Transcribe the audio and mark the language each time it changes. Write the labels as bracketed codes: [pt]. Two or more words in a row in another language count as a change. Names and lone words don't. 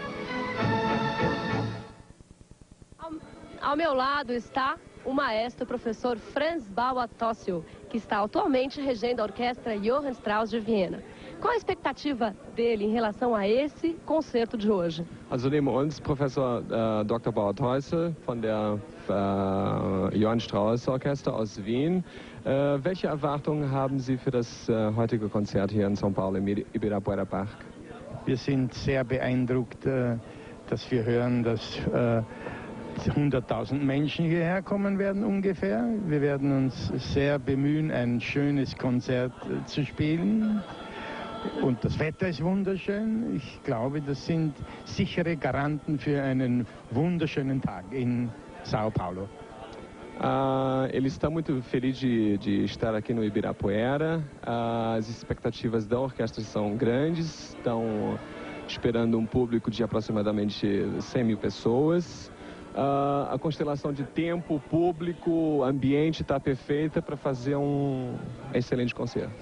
[pt] Ao meu lado está o maestro, professor Franz Bauer Tossio, que está atualmente regendo a orquestra Johann Strauss de Viena. Qual a expectativa dele em relação a esse concerto de hoje? [de] Also neben uns Professor Dr. Bauer Tossio von der Johann Strauss Orchester aus Wien. Welche Erwartungen haben Sie für das heutige Konzert hier in São Paulo im Ibirapuera Park? Wir sind sehr beeindruckt, dass wir hören, dass 100.000 Menschen hierher kommen werden ungefähr. Wir werden uns sehr bemühen, ein schönes Konzert zu spielen. Und das Wetter ist wunderschön. Ich glaube, das sind sichere Garanten für einen wunderschönen Tag in São Paulo. [pt] Ele está muito feliz de estar aqui no Ibirapuera. As expectativas da orquestra são grandes. Estão esperando um público de aproximadamente 100.000 pessoas. A constelação de tempo, público, ambiente está perfeita para fazer um excelente concerto.